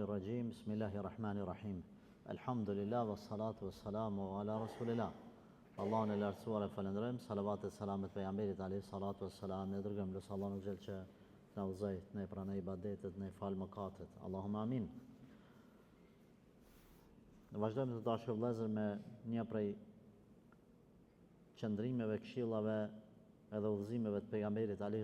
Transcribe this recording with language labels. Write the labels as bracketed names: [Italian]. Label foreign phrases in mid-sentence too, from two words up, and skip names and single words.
[Arabic] rajim. بسم الله الرحمن الرحيم الحمد لله والصلاة والسلام على رسول الله. [Albanian] Allahun e lartësuar e falenderojmë, salavat e selamet pejgamberit [Arabic] عليه الصلاة والسلام. [Albanian] Ne dërgojmë lutje Allahun xhel që na udhëzoj, ne pranoj ibadetet, ne fal mëkatet. [Arabic] اللهم آمين. [Albanian] Ne vazhdojmë të dashur vëllezër me një prej qëndrimeve, këshillave edhe udhëzimeve të pejgamberit alayhi